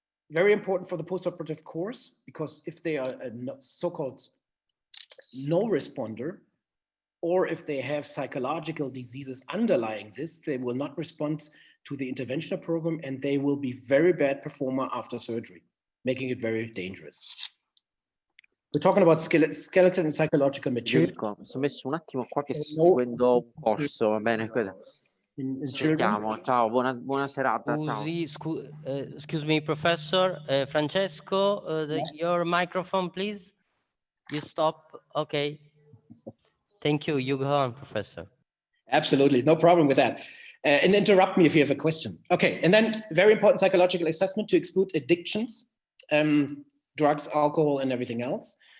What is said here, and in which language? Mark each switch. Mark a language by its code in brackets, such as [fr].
[en] Very important for the postoperative course, because if they are a so-called no responder, or if they have psychological diseases underlying this, they will not respond to the interventional program, and they will be very bad performer after surgery, making it very dangerous. We're talking about skeleton and psychological material. [it] Mi sono messo un attimo qua che sto seguendo un corso, va bene? Ci chiamo, ciao, buona serata. [en] Excuse me, Professor. Francesco, your microphone, please. You stop. Okay. Thank you. You go on, Professor. Absolutely, no problem with that. And interrupt me if you have a question. Okay, and then very important psychological assessment to exclude addictions, drugs, alcohol, and everything else.